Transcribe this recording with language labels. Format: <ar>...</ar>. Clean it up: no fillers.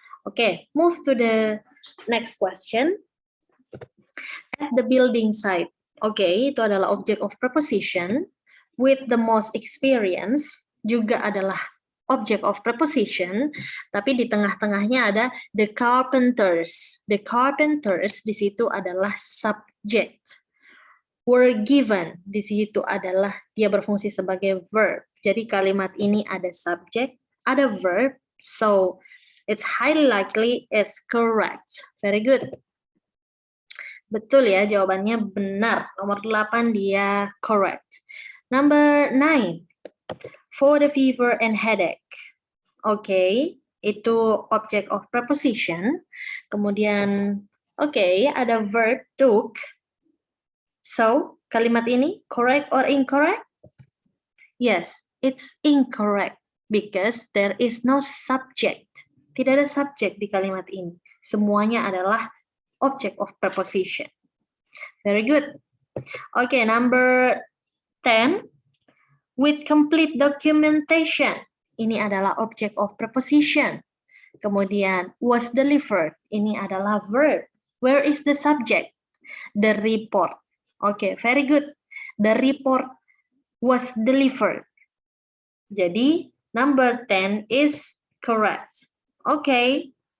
<en>Oke, move to the next question. At the building site. Oke,</en> <id>itu adalah</id> <en>object of preposition. With the most experience</en> <id>juga adalah</id> <en>object of preposition,</en> <id>tapi di tengah-tengahnya ada</id> <en>the carpenters. The carpenters</en> <id>di situ adalah subject.</id> <en>Were given</en> <id>di situ adalah dia berfungsi sebagai verb. Jadi kalimat ini ada subject, ada verb,</id> <en>so it's highly likely it's correct. Very good.</en> <id>Betul ya, jawabannya benar. Nomor 8 dia</id> <en>correct. Number 9, for the fever and headache. Okay, itu object of preposition.</en> <id>Kemudian, ada verb</id> <en>took. So,</en> <id>kalimat ini</id> <en>correct or incorrect? Yes, it's incorrect because there is no subject.</en> <id>Tidak ada subjek di kalimat ini. Semuanya adalah</id> <en>object of preposition. Very good. Okay, number 10. With complete documentation.</en> <id>Ini adalah</id> <en>object of preposition.</en> <id>Kemudian,</id> <en>was delivered.</en> <id>Ini adalah</id> <en>verb. Where is the subject? The report. Okay, very good. The report was delivered.</en> <id>Jadi,</id> <en>number 10 is correct. Okay.</en>